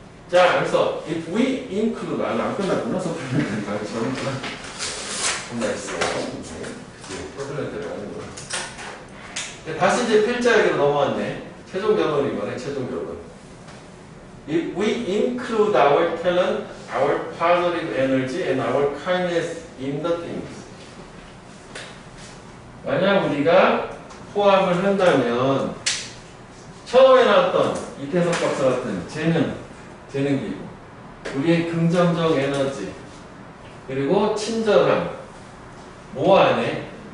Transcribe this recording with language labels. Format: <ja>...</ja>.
<ko>자, 그래서</ko> <en>if we include</en> <ko>안 끝났구나. 서플리멘터리가 저는구나. 겁나 있어. 서플리멘터리 아니구나. 다시 이제 필자에게로 넘어왔네. 최종 결론인 거네. 최종 결론.</ko> <en>If we include our talent, our positive energy, and our kindness in the things.</en> <ko>만약 우리가 포함을 한다면 처음에 나왔던 이태석 박사 같은 재능기구, 우리의 긍정적 에너지, 그리고 친절함, 뭐 안에?</ko>